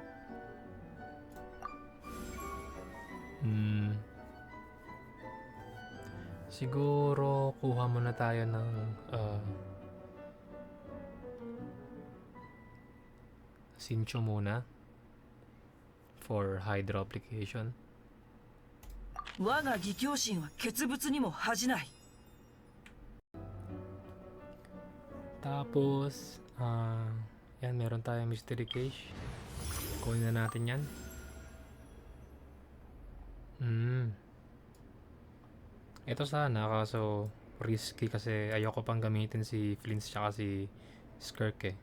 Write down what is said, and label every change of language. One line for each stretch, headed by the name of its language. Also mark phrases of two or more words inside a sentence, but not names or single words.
Filipino: Siguro kuha muna tayo ng Sincho muna
English: for Hydro application.
Japanese: 我が義兄心は傑物にも恥じない。
Filipino: Tapos, yan, meron tayong Mystery Cage. Kunin na natin yan. Ito sana, kaso risky kasi ayoko pang gamitin si Flints tsaka si Skirk eh.